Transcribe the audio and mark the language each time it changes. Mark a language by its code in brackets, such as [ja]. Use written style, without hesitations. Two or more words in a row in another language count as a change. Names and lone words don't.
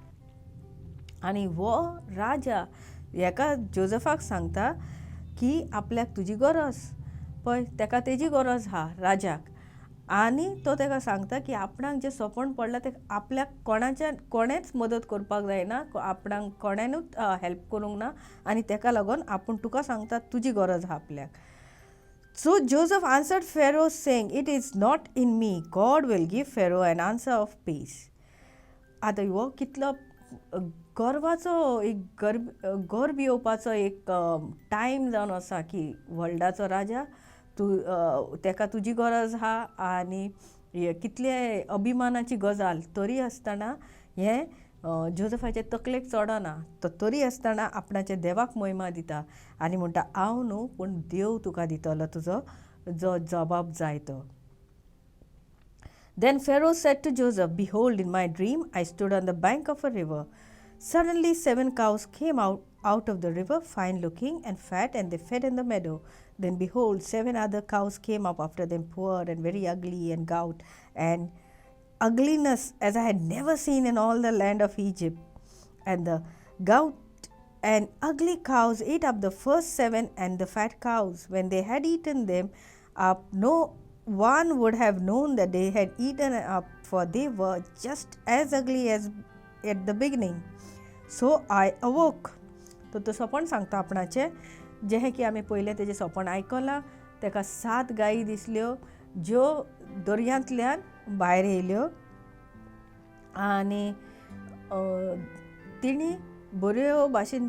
[kok] आनी वो राजा हेका जोझफाक सांगता की आपल्याक तुजी गरज पळय, ताका तेजी गरज आहा राजाक. आनी तो ताका सांगता की आपणाक जें सोपण पडलां तें आपल्याक कोणेंच मदत करपाक जायना, आपणाक कोणेनूच हेल्प करूंक ना आनी ताका लागून आपूण तुका सांगता तुजी गरज आहा आपल्याक. [en] So Joseph answered Pharaoh saying, It is not in me. God will give Pharaoh an answer of peace. [kok] आतां हो कितलो गर्वाचो एक गर्व येवपाचो एक टायम जावन आसा की वर्ल्डाचो राजा ताका तुजी गरज आहा आनी कितले अभिमानाची गजाल तरी आसतना हें जोझफाचे तकलेक चडना. तो तरी आसतना आपणाच्या देवाक महिमा दिता आनी म्हणटा हांव न्हू पूण देव तुका दितलो तुजो जो जबाब जाय तो. [en] Then Pharaoh said to Joseph, Behold, in my dream I stood on the bank of a river. Suddenly 7 cows came out of the river, fine looking and fat, and they fed in the meadow. Then behold, 7 other cows came up after them, poor and very ugly and gaunt, and ugliness as I had never seen in all the land of Egypt. And the gaunt and ugly cows ate up the first 7 and the fat cows. When they had eaten them up, no one would have known that they had eaten up, for they were just as ugly as at the beginning. So I awoke. [kok] तो सोपण सांगता आपणाचें जें की आमी पयलें तेजें सोपण आयकलां. ताका 7 गायी दिसल्यो ज्यो दर्यांतल्यान भायर येयल्यो आनी तिणी बऱ्यो भाशेन